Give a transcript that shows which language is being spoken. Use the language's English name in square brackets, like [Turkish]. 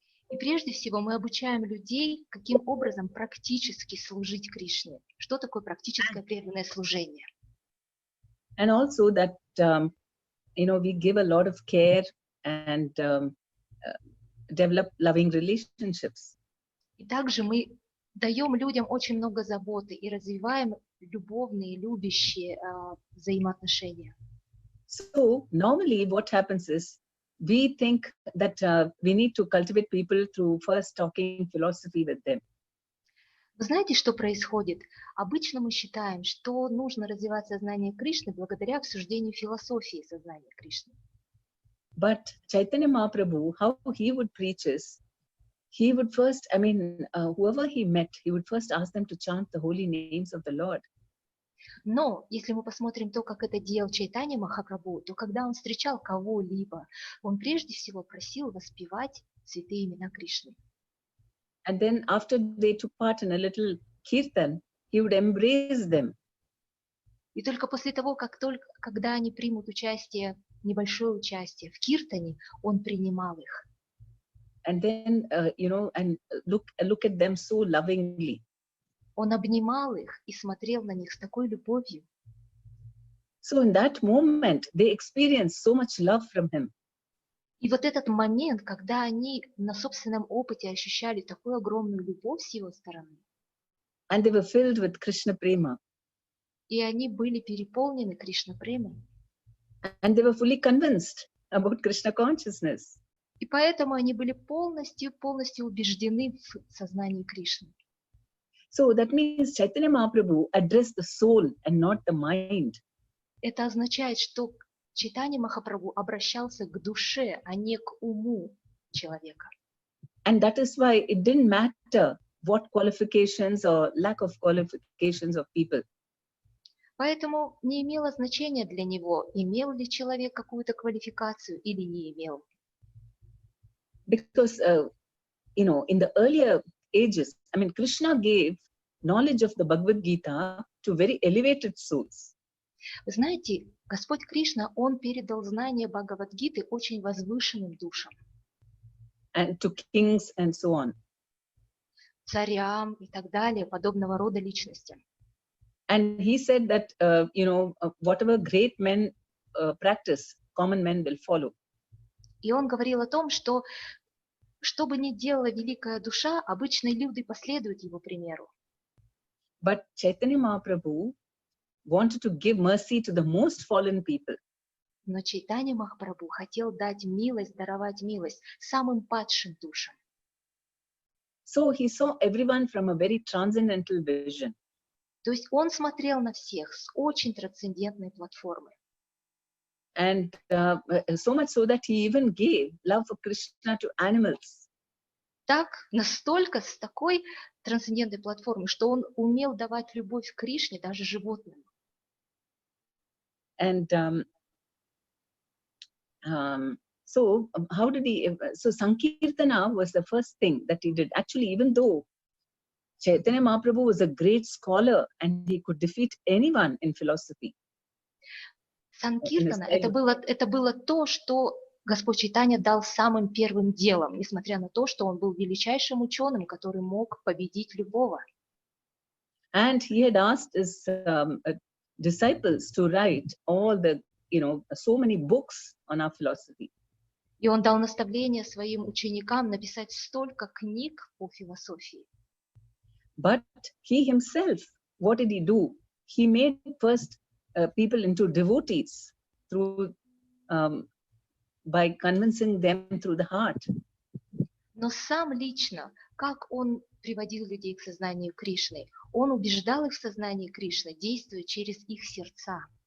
[Russian] И прежде всего мы обучаем людей, каким образом практически служить Кришне. Что такое практическое преданное служение? [English] And also that, we give a lot of care and develop loving relationships. [Russian] И также мы даем людям очень много заботы и развиваем любовные, любящие взаимоотношения. [English] So normally what happens is we think that we need to cultivate people through first talking philosophy with them. [Russian] Вы знаете, что происходит? Обычно мы считаем, что нужно развивать сознание Кришны благодаря обсуждению философии сознания Кришны. [English] But Chaitanya Mahaprabhu, how he would preach is, he would first, whoever he met, he would first ask them to chant the holy names of the Lord. [Russian] Но если мы посмотрим то, как это делал Чайтанья Махапрабху, то когда он встречал кого-либо, он прежде всего просил воспевать святые имена Кришны. [English] And then after they took part in a little kirtan, he would embrace them. [Russian] И только после того, когда они примут небольшое участие в киртане, он принимал их. [English] And then, and look at them so lovingly. [Russian] Он обнимал их и смотрел на них с такой любовью. [English] So in that moment, they experienced so much love from him. [Russian] И вот этот момент, когда они на собственном опыте ощущали такую огромную любовь с его стороны, [English] And they were filled with Krishna Prema. [Russian] и они были переполнены Кришна-премой. [English] And they were fully convinced about Krishna consciousness. [Russian] И поэтому они были полностью убеждены в сознании Кришны. [English] So that means Chaitanya Mahaprabhu addressed the soul and not the mind. [Russian] Это означает, что Чайтанья Махапрабху обращался к душе, а не к уму человека. [English] And that is why it didn't matter what qualifications or lack of qualifications of people. [Russian] Поэтому не имело значения для него, имел ли человек какую-то квалификацию или не имел. [English] Because, in the earlier ages, Krishna gave knowledge of the Bhagavad Gita to very elevated souls. [Russian] Вы знаете, Господь Кришна, Он передал знания Бхагавад-гиты очень возвышенным душам. [English] And to kings and so on. [Russian] Царям и так далее, подобного рода личностям. [English] And he said that, whatever great men practice, common men will follow. [Russian] И он говорил о том, что бы ни делала великая душа, обычные люди последуют его примеру. [English] But Chaitanya Mahaprabhu wanted to give mercy to the most fallen people. [Russian] Но Чайтанья Махапрабху хотел дать милость, даровать милость самым падшим душам. [English] So he saw everyone from a very transcendental vision. [Russian] То есть он смотрел на всех с очень трансцендентной платформы. [English] And so much so that he even gave love for Krishna to animals. [Russian] Так, настолько с такой трансцендентной платформой, что он умел давать любовь к Кришне даже животным. [English] And so how did he? So Sankirtana was the first thing that he did. Actually, even though Chaitanya Mahaprabhu was a great scholar and he could defeat anyone in philosophy. [Russian] Санкиртана это было то, что Господь Чайтанья дал самым первым делом, несмотря на то, что он был величайшим ученым, который мог победить любого. [English] And he had asked his disciples to write all the, so many books on our philosophy. [Russian] И он дал наставление своим ученикам написать столько книг по философии. [English] But he himself, what did he do? He made first people into devotees through by convincing them through the heart. [Russian] Но сам лично, как он приводил людей к сознанию Кришны? Он убеждал их в сознании Кришны, действуя через их сердца.